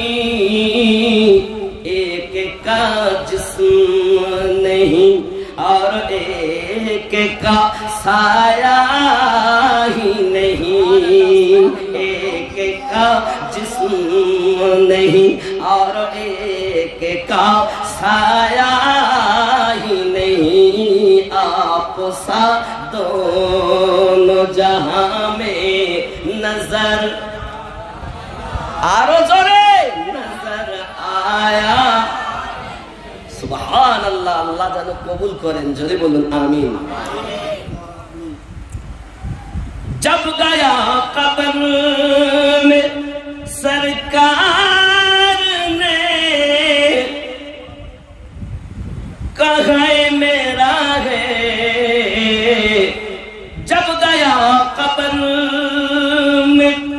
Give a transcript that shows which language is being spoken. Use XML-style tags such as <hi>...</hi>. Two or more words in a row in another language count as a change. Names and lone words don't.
<ur>ایک کا جسم نہیں اور ایک کا سایہ ہی نہیں، ایک کا جسم نہیں اور ایک کا سایہ ہی نہیں، آپ سا دونوں جہاں میں</ur> <bn>نظر আরো জোরে</bn> <ur>نظر آیا</ur> <bn>কবুল করেন, যদি বলুন আমিন।</bn> <ur>جب گیا قبر میں سرکار نے کہا میرا ہے، جب گیا قبر میں</ur>